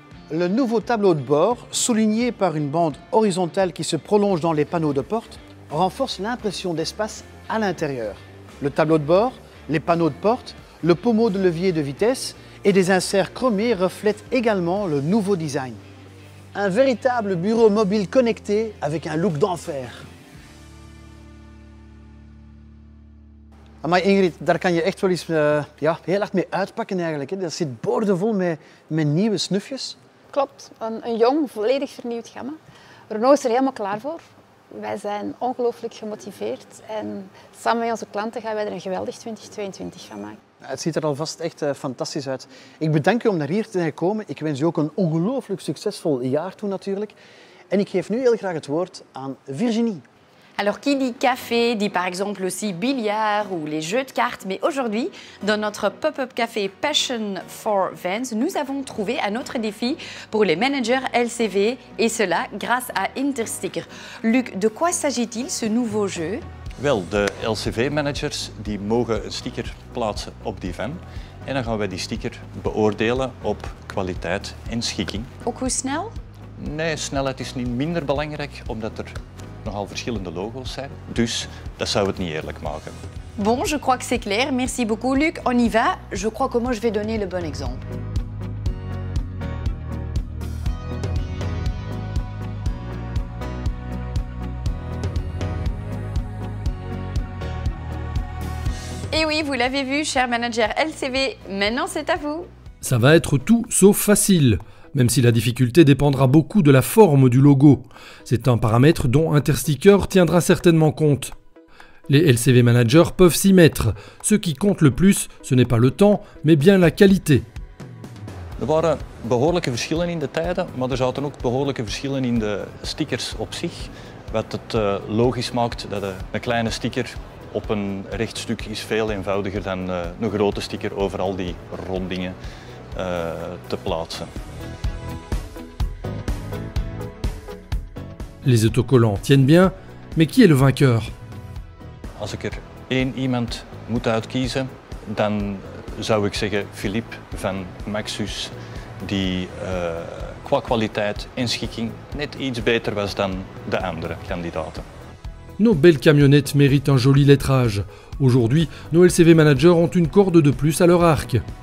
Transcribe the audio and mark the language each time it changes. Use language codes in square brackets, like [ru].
[fr] Le nouveau tableau de bord, souligné par une bande horizontale qui se prolonge dans les panneaux de porte, renforce l'impression d'espace à l'intérieur. Le tableau de bord, les panneaux de porte, le pommeau de levier de vitesse et des inserts chromés reflètent également le nouveau design. Un véritable bureau mobile connecté avec un look d'enfer. [nl] Maar Ingrid, daar kan je echt wel eens heel hard mee uitpakken eigenlijk. Hè. Dat zit boordevol met nieuwe snufjes. Klopt, een jong, volledig vernieuwd gamma. Renault is er helemaal klaar voor. Wij zijn ongelooflijk gemotiveerd en samen met onze klanten gaan wij er een geweldig 2022 van maken. Het ziet er alvast echt fantastisch uit. Ik bedank u om naar hier te zijn gekomen. Ik wens u ook een ongelooflijk succesvol jaar toe natuurlijk. En ik geef nu heel graag het woord aan Virginie. [fr] Alors, qui dit café, dit par exemple aussi billard ou les jeux de cartes. Mais aujourd'hui, dans notre pop-up café Passion for Vans, nous avons trouvé un autre défi pour les managers LCV, et cela grâce à Intersticker. Luc, de quoi s'agit-il, ce nouveau jeu? [nl] Wel, de LCV-managers die mogen een sticker plaatsen op die van. En dan gaan wij die sticker beoordelen op kwaliteit en schikking. Ook hoe snel? Nee, snelheid is niet minder belangrijk, omdat er nogal verschillende logo's zijn. Dus dat zou het niet eerlijk maken. [fr] Bon, je crois que c'est clair. Merci beaucoup, Luc. On y va. Je crois que moi, je vais donner le bon exemple. Et oui, vous l'avez vu, cher manager LCV, maintenant c'est à vous. Ça va être tout sauf facile, même si la difficulté dépendra beaucoup de la forme du logo. C'est un paramètre dont Intersticker tiendra certainement compte. Les LCV managers peuvent s'y mettre. Ce qui compte le plus, ce n'est pas le temps, mais bien la qualité. [nl] Er waren behoorlijke verschillen in de tijden, maar er zaten ook behoorlijke verschillen in de stickers op zich. Wat het logisch maakt dat een kleine sticker op een recht stuk is veel eenvoudiger dan een grote sticker over al die rondingen te plaatsen. [fr] Les autocollants tiennent bien, mais qui est le vainqueur? [nl] Als ik er één iemand moet uitkiezen, dan zou ik zeggen Philippe van Maxus, die qua kwaliteit en schikking net iets beter was dan de andere kandidaten. [fr] Nos belles camionnettes méritent un joli lettrage. Aujourd'hui, nos LCV managers ont une corde de plus à leur arc.